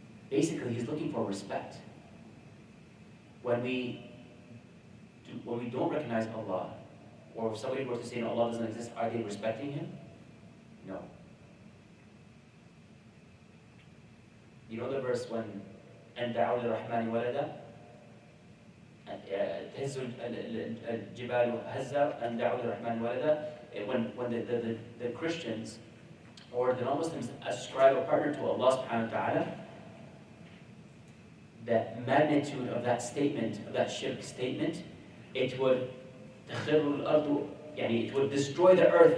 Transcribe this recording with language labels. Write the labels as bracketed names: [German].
[English] Basically, He's looking for respect. When we don't recognize Allah, or if somebody were to say, no, Allah doesn't exist, are they respecting Him? No. You know the verse when أَن دَعَوْا لِلرَّحْمَنِ وَلَدًا? [Arabic] تهز الجبال هزا أن دعوا للرحمن ولدا. [English] When the Christians or the non-Muslims ascribe a partner to Allah subhanahu wa ta'ala, the magnitude of that statement, of that shirk statement, it would it would destroy the earth.